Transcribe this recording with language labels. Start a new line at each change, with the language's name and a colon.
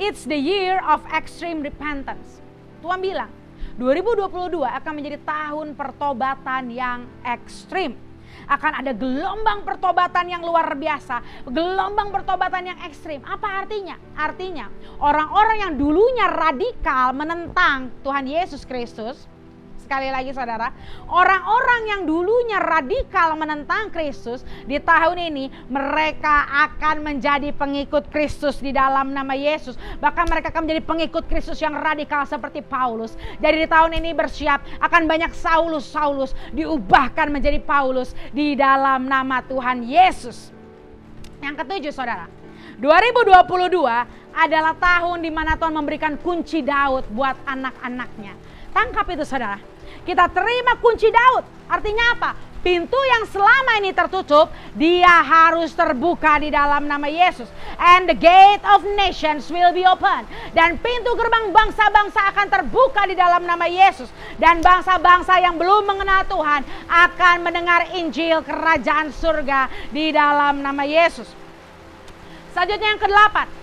English: It's the year of extreme repentance.
Indonesian: Tuhan bilang, 2022 akan menjadi tahun pertobatan yang ekstrim. Akan ada gelombang pertobatan yang luar biasa, gelombang pertobatan yang ekstrim. Apa artinya? Artinya orang-orang yang dulunya radikal menentang Tuhan Yesus Kristus, sekali lagi saudara, orang-orang yang dulunya radikal menentang Kristus, di tahun ini mereka akan menjadi pengikut Kristus di dalam nama Yesus. Bahkan mereka akan menjadi pengikut Kristus yang radikal seperti Paulus. Jadi di tahun ini bersiap, akan banyak Saulus diubahkan menjadi Paulus di dalam nama Tuhan Yesus. Yang ketujuh saudara, 2022 adalah tahun di mana Tuhan memberikan kunci Daud buat anak-anaknya. Tangkap itu saudara. Kita terima kunci Daud. Artinya apa? Pintu yang selama ini tertutup, dia harus terbuka di dalam nama Yesus.
English: And the gate of nations will be open.
Indonesian: Dan pintu gerbang bangsa-bangsa akan terbuka di dalam nama Yesus. Dan bangsa-bangsa yang belum mengenal Tuhan akan mendengar Injil kerajaan surga di dalam nama Yesus. Selanjutnya yang ke-8.